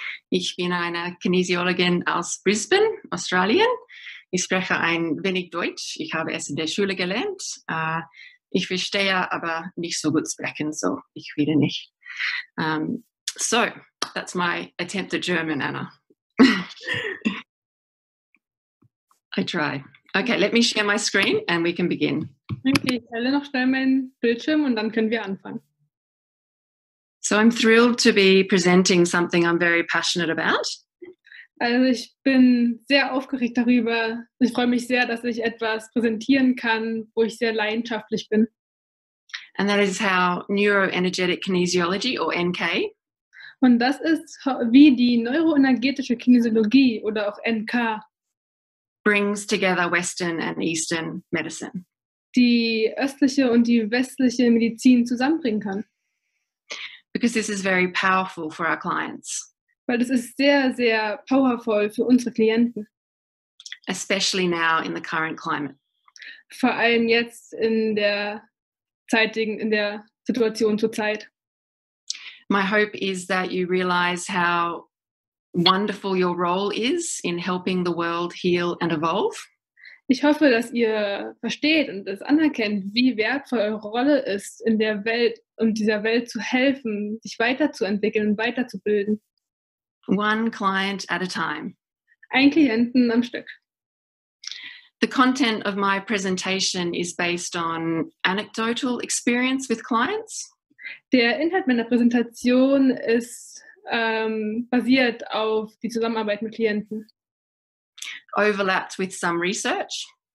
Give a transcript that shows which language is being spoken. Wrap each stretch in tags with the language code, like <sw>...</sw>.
<de>Ich bin eine Kinesiologin aus Brisbane, Australien. Ich spreche ein wenig Deutsch. Ich habe es in der Schule gelernt. Ich verstehe aber nicht so gut sprechen, so ich will nicht.</de> <en>So, that's my attempt at German, Anna. I try. Okay, let me share my screen and we can begin.</en> <de>Okay, ich teile noch schnell meinen Bildschirm und dann können wir anfangen.</de> <en>So I'm thrilled to be presenting something I'm very passionate about.</en> <de>Also ich bin sehr aufgeregt darüber. Ich freue mich sehr, dass ich etwas präsentieren kann, wo ich sehr leidenschaftlich bin.</de> <en>And that is how Neuroenergetic Kinesiology, or NK,</en> <de>Und das ist, wie die Neuroenergetische Kinesiologie oder auch NK</de> <en>brings together Western and Eastern medicine.</en> <de>die östliche und die westliche Medizin zusammenbringen kann.</de> <en>Because this is very powerful for our clients,</en> <de>Weil das ist sehr, sehr powerful für unsere Klienten.</de> <en>especially now in the current climate.</en> <de>Vor allem jetzt in der Situation zur Zeit.</de> <en>My hope is that you realize how wonderful your role is in helping the world heal and evolve.</en> <de>Ich hoffe, dass ihr versteht und es anerkennt, wie wertvoll eure Rolle ist, in der Welt und dieser Welt zu helfen, sich weiterzuentwickeln und weiterzubilden.</de> <en>One client at a time.</en> <de>Ein Klienten am Stück.</de> <en>The content of my presentation is based on anecdotal experience with clients.</en> <de>Der Inhalt meiner Präsentation ist basiert auf die Zusammenarbeit mit Klienten.</de> <en>Overlapped with some research.</en>